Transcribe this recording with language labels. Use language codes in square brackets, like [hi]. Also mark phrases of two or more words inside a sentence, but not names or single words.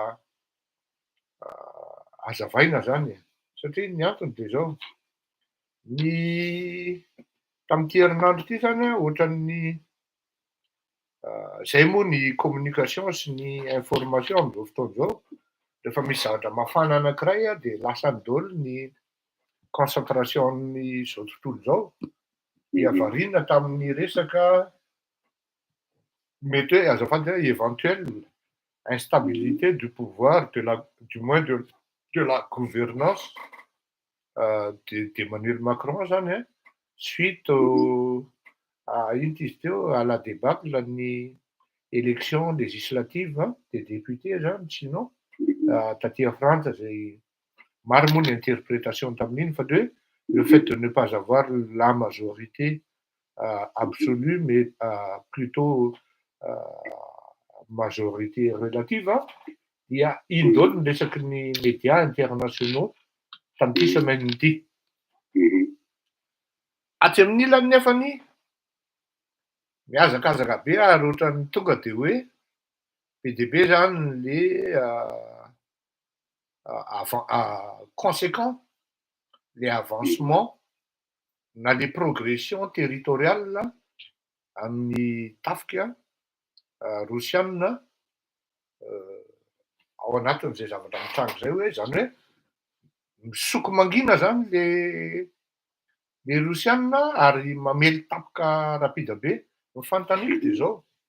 [mg] hazavaina zany satria ny antony dia zao ny tamin'ity herinandro ity zany ohatran'ny zay moa ny communication sy ny information amin'izao fotoana izao. Rehefa misy zavatra mafana anankiray dia lasa daholo ny concentration izao tontolo izao dia variana tamin'ny resaka mety hoe azafady hoe [fr] éventuelle instabilité du pouvoir du moins de la gouvernance d'Emmanuel Macron [mg] zany suite [fr] à la débâcle [mg] ny [fr] élection législative des députés [mg] zany sinon taty Frantsa zay maro moa ny interprétation tamin'iny fa [fr] le fait de ne pas avoir la majorité absolue mais plutôt majorité relative [mg] dia iny daholo ny resaky ny [fr] médias internationaux [mg] tamin'ity semaine ity. Atsy amin'ny ilany nefany miazakazaka be ary ohatran'ny tonga dia hoe be dia be zany le [fr] conséquent les avancements [mg] na [fr] les progressions territoriales [mg] amin'ny tafika Rosiana ao anatin'izay zavatra mitranga zay hoe zany hoe misoko mangina zany le Rosiana ary mamely tapoka rapida be ny fanontaniako dia zao